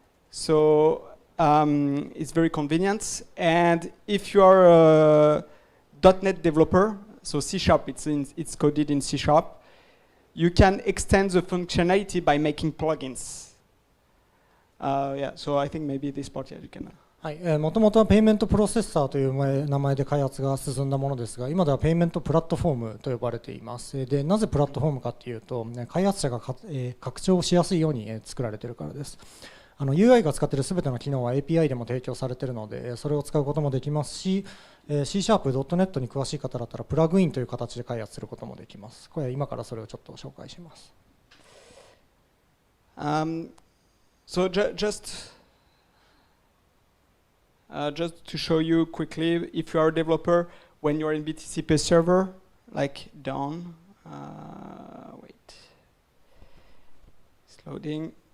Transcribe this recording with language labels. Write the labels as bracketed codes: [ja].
[en] So it's very convenient. And if you are a .NET developer, so C#, it's coded in C#, you can extend the functionality by making plugins. Yeah, so I think maybe this part, yeah, you can. [ja] はい、もともとはペイメントプロセッサーという名前で開発が進んだものですが、今ではペイメントプラットフォームと呼ばれています。で、なぜプラットフォームかというと、開発者が拡張しやすいように作られているからです。 UI が使っているすべての機能は API でも提供されているので、それを使うこともできますし、C#.NET に詳しい方だったらプラグインという形で開発することもできます。これは今からそれをちょっと紹介します。 [en] So just to show you quickly, if you are a developer, when you're in BTCPayServer, like down, wait, it's loading.